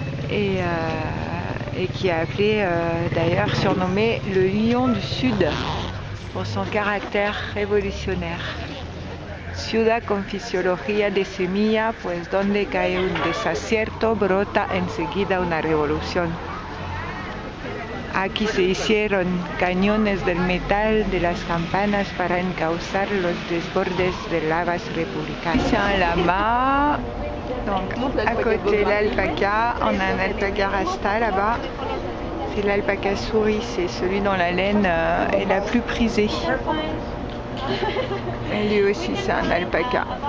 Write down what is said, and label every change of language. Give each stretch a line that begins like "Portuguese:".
French: Et qui a appelé d'ailleurs surnommé le Lion du Sud pour son caractère révolutionnaire.
Spanish: Ciudad con fisiología de semilla, pues donde cae un desacierto brota enseguida una revolución. Aquí se hicieron cañones del metal de las campanas para encauzar los desbordes de lavas republicanas.
French: C'est un lama. Donc à côté l'alpaca, on a un alpaca rasta là-bas. C'est l'alpaca souris, c'est celui dont la laine est la plus prisée. Et lui aussi c'est un alpaca.